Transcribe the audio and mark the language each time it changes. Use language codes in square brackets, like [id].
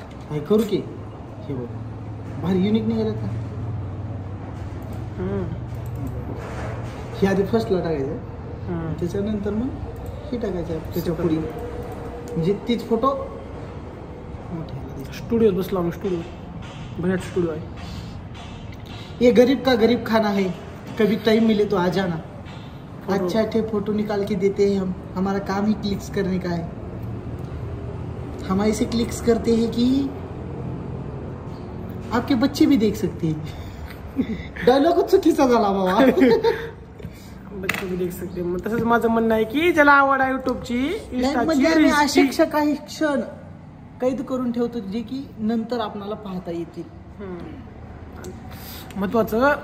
[mr] हे करू की हे बघ भारी युनिक निघालं का. हे आधी फर्स्टला टाकायचं त्याच्यानंतर मग हे टाकायचं त्याच्या पुढे म्हणजे तीच फोटो स्टुडिओत बसलो आम्ही स्टुडिओ भयात स्टुडिओ आहे. [hi] ये गरीब का गरीब खाना है कभी टाइम मिले तो आ जाना. अच्छे अच्छे फोटो निकाल के देते हैं हम. हमारा काम ही क्लिक्स करने का है. हम ऐसे क्लिक्स करते हैं कि आपके बच्चे भी देख सकते हैं. [mr] डायलॉग चुकीचा झाला बाबा. [hi] बच्चे भी देख सकते. [mr] मग तसंच माझं म्हणणं आहे की ज्याला आवड आहे युट्यूबची म्हणजे असे काही क्षण कैद करून ठेवतो जे की नंतर आपल्याला पाहता येतील. महत्वाचं